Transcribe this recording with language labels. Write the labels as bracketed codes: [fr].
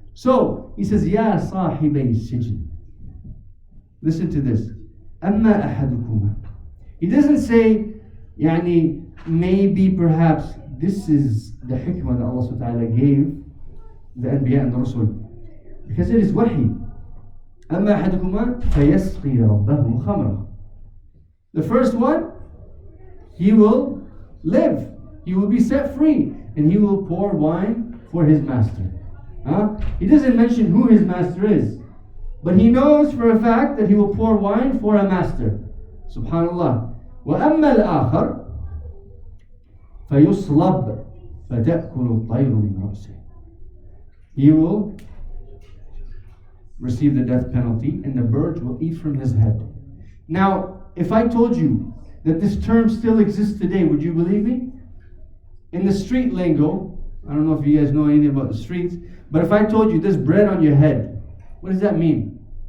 [en] So he says, [ar] Ya sahibay sijn. [en] Listen to this. [ar] Amma ahadukuma. [en] He doesn't say, yani, maybe perhaps this is the hikmah that Allah subhanahu wa ta'ala gave the Anbiya and the Rasul. Because it is wahi. [ar] أما أحدكما فيسقي ربه خمرا. [en] The first one, he will live. He will be set free. And he will pour wine for his master. He doesn't mention who his master is. But he knows for a fact that he will pour wine for a master. Subhanallah. [ar] وأما الآخر فيصلب فتأكل الطير من رأسه. [en] He will receive the death penalty and the birds will eat from his head. Now, if I told you that this term still exists today, would you believe me? In the street lingo, I don't know if you guys know anything about the streets, but if I told you there's bread on your head, what does that mean?